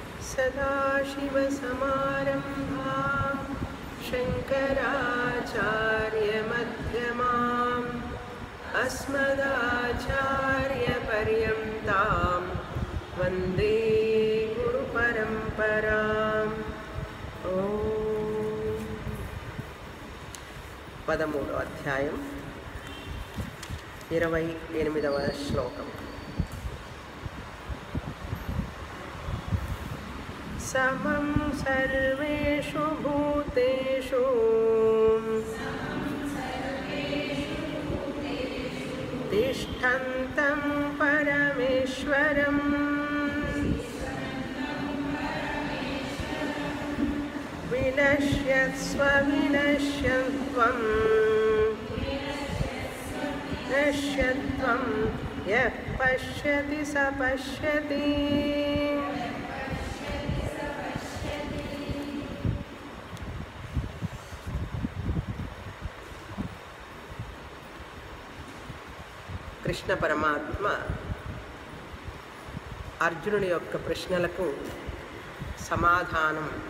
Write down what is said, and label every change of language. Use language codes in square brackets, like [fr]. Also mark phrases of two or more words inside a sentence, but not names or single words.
[sa] सदाशिवसमारम्भां शङ्कराचार्यमध्यमाम् अस्मदाचार्यपर्यन्तां वन्दे गुरुपरम्पराम्। [te] ओम 13వ అధ్యాయం 28వ శ్లోకం. [sa] समं सर्वेषु भूतेषु तिष्ठन्तं परमेश्वरं विनश्यत्स्व विनश्यत्वं नश्यत्वं यः पश्यति स पश्यति। [te] కృష్ణ పరమాత్మ అర్జునుని యొక్క ప్రశ్నలకు సమాధానం